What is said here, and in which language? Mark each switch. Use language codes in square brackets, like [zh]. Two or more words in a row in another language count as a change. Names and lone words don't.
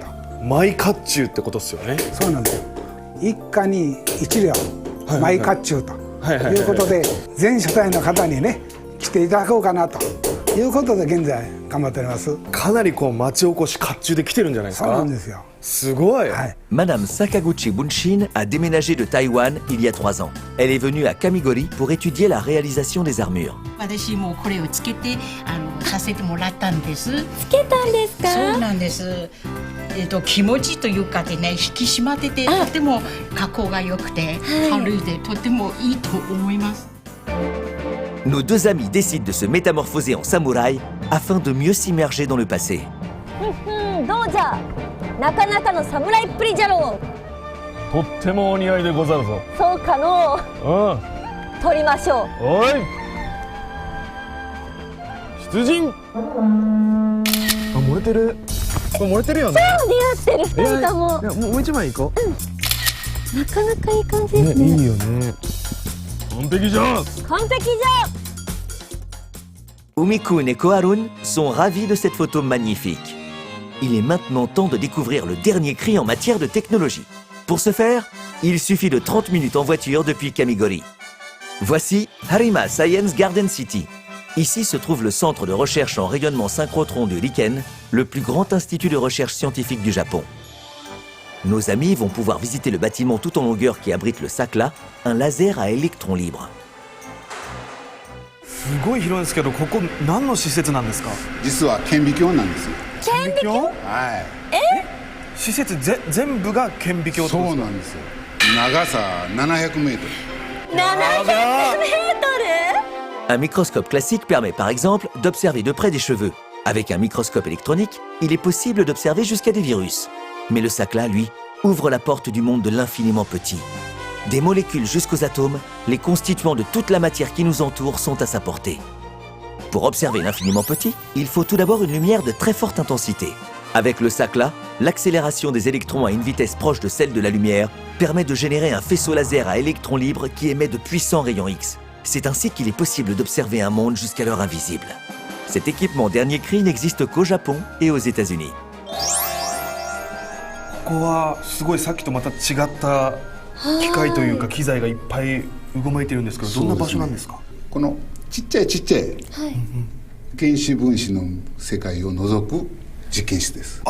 [ja] マイ甲冑ってことですよね。そうなんですよ。一家に一両マイ甲冑ということで、全世帯の方にね来ていただこうかなということで現在頑張っております。かなりこう町おこし甲冑で来てるんじゃないですか？そうなんですよ。すごい。はい。 [fr] Madame Sakaguchi Bunshin a déménagé de Taïwan il y a 3 ans. Elle est venue à Kamigori pour étudier la réalisation des armures. [ja] 私もこれをつけてさせてもらったんです。つけたんですか？そうなんです。気持ちというかでね、引き締まっててとても加工が良くて、軽いでとてもいいと思います。 [fr] Nos deux amis décident de se métamorphoser en samouraï afin de mieux s'immerger dans le passé. [ja] どうじゃ。なかなかの侍っぷりじゃろう。とってもお似合いでござるぞ。そうかのう。うん。取りましょう。おい。出陣。あ、漏れてる。これ漏れてるよね。似合ってる。なんかもう。いや、もう一枚いこう。なかなかいい感じですね。いいよね。完璧じゃ。完璧じゃ。 [fr] Umi-kun et Koharun sont ravis de cette photo magnifique. Il est maintenant temps de découvrir le dernier cri en matière de technologie. Pour ce faire, il suffit de 30 minutes en voiture depuis Kamigori. Voici Harima Science Garden City. Ici se trouve le centre de recherche en rayonnement synchrotron de Riken, le plus grand institut de recherche scientifique du Japon. Nos amis vont pouvoir visiter le bâtiment tout en longueur qui abrite le SACLA, un laser à électrons libres. [ja] すごい広いんですけど、ここ何の施設なんですか？実は顕微鏡なんですよ。顕微鏡？はい。施設全部が顕微鏡ってことですか？そうなんですよ。長さ700メートル。 [fr] Un microscope classique permet par exemple d'observer de près des cheveux. Avec un microscope électronique, il est possible d'observer jusqu'à des virus. Mais le SACLA, lui, ouvre la porte du monde de l'infiniment petit. Des molécules jusqu'aux atomes, les constituants de toute la matière qui nous entoure sont à sa portée. Pour observer l'infiniment petit, il faut tout d'abord une lumière de très forte intensité. Avec le SACLA, l'accélération des électrons à une vitesse proche de celle de la lumière permet de générer un faisceau laser à électrons libres qui émet de puissants rayons X. C'est ainsi qu'il est possible d'observer un monde jusqu'alors invisible. Cet équipement dernier cri n'existe qu'au Japon et aux États-Unis. [ja] ここはすごいさっきとまた違った機械というか機材がいっぱいうごめいてるんですけど、どんな場所なんですか？このちっちゃい原子分子の世界を覗く実験室です。